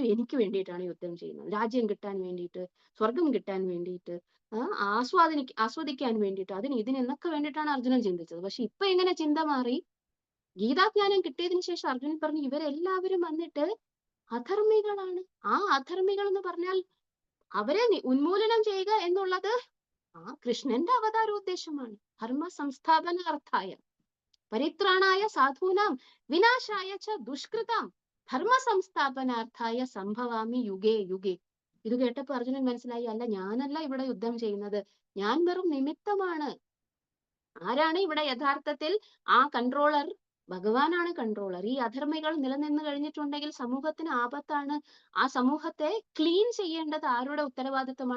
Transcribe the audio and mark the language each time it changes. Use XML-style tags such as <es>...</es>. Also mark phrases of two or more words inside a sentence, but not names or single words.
<ml>എനിക്ക് വേണ്ടിയിട്ടാണ് യുദ്ധം ചെയ്യുന്നത്, രാജ്യം കിട്ടാൻ വേണ്ടിയിട്ട്, സ്വർഗം കിട്ടാൻ വേണ്ടിയിട്ട്, ആസ്വദിക്കാൻ വേണ്ടിയിട്ട്, ഇതിനൊക്കെ വേണ്ടിയിട്ടാണ് അർജുനൻ ചിന്തിച്ചത്. പക്ഷെ ഇപ്പൊ എങ്ങനെ ചിന്ത മാറി? ഗീതാജ്ഞാനം കിട്ടിയതിനു ശേഷം അർജുനൻ പറഞ്ഞു, ഇവരെല്ലാവരും വന്നിട്ട് അധർമ്മികളാണ്. ആ അധർമ്മികൾ എന്ന് പറഞ്ഞാൽ അവരെ ഉന്മൂലനം ചെയ്യുക എന്നുള്ളത് കൃഷ്ണന്റെ അവതാരോദ്ദേശമാണ്.</ml> <sa>ധർമ്മ സംസ്ഥാപനാർത്ഥായ പരിത്രാണായ സാധൂനാം വിനാശായ ച ദുഷ്കൃതം ധർമ്മ സംസ്ഥാപനാർത്ഥായ സംഭവാമി യുഗേ യുഗേ.</sa> <ml>ഇത് കേട്ടപ്പോ അർജുനൻ മനസ്സിലായി, അല്ല ഞാനല്ല ഇവിടെ യുദ്ധം ചെയ്യുന്നത്, ഞാൻ വെറും നിമിത്തമാണ്. ആരാണ് ഇവിടെ യഥാർത്ഥത്തിൽ ആ കൺട്രോളർ? ഭഗവാനാണ് കൺട്രോളർ. ഈ അധർമ്മികൾ നിലനിന്ന് കഴിഞ്ഞിട്ടുണ്ടെങ്കിൽ സമൂഹത്തിന് ആപത്താണ്. ആ സമൂഹത്തെ ക്ലീൻ ചെയ്യേണ്ടത് ആരുടെ ഉത്തരവാദിത്വമാണ്?</ml>